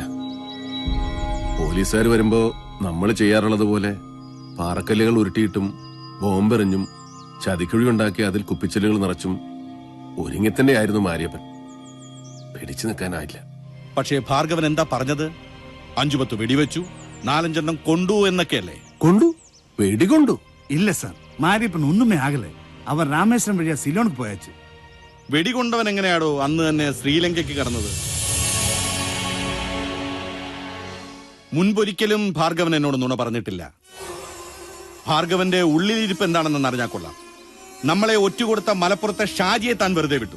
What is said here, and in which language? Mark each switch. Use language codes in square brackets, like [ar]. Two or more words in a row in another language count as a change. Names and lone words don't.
[ml] പോലീസുകാർ വരുമ്പോ നമ്മൾ ചെയ്യാറുള്ളത് പോലെ പാറക്കല്ലുകൾ ഉരുട്ടിയിട്ടും ബോംബെറിഞ്ഞും ചതിക്കുഴി ഉണ്ടാക്കി അതിൽ കുപ്പിച്ചെല്ലുകൾ നിറച്ചും ഒരുങ്ങിത്തന്നെ ആയിരുന്നു മാര്യപ്പൻ. പിടിച്ചു നിൽക്കാനായില്ല. പക്ഷേ ഭാർഗവൻ എന്താ പറഞ്ഞത്? 5-10 വെടിവെച്ചു, 4-5 കൊണ്ടു എന്നൊക്കെയല്ലേ? കൊണ്ടു? വെടികൊണ്ടു? [ta] இல்ல சார், மாரியப்பன் ஒண்ணுமே ஆகல. அவன் ராமேஸ்வரம் வழியா சிலோனுக்கு போயாச்சு. [ml] വെടികൊണ്ടവൻ എങ്ങനെയാടോ അന്ന് തന്നെ ശ്രീലങ്കയ്ക്ക് കടന്നത്? മുൻപൊരിക്കലും ഭാർഗവൻ എന്നോട് നുണ പറഞ്ഞിട്ടില്ല. ഭാർഗവന്റെ ഉള്ളിലിരിപ്പ് എന്താണെന്ന് അറിഞ്ഞാൽ കൊള്ളാം. നമ്മളെ ഒറ്റുകൊടുത്ത മലപ്പുറത്തെ ഷാജിയെ താൻ വെറുതെ വിട്ടു.